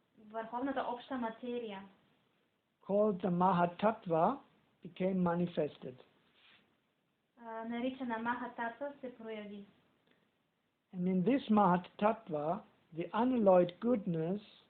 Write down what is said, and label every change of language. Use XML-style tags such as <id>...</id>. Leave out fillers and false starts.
<bg>върховната обща материя,</bg> <en>called the Mahatattva, became manifested.</en> <bg>наричана Махататва, се прояви.</bg> <en>And in this Mahatattva, the unalloyed goodness,</en>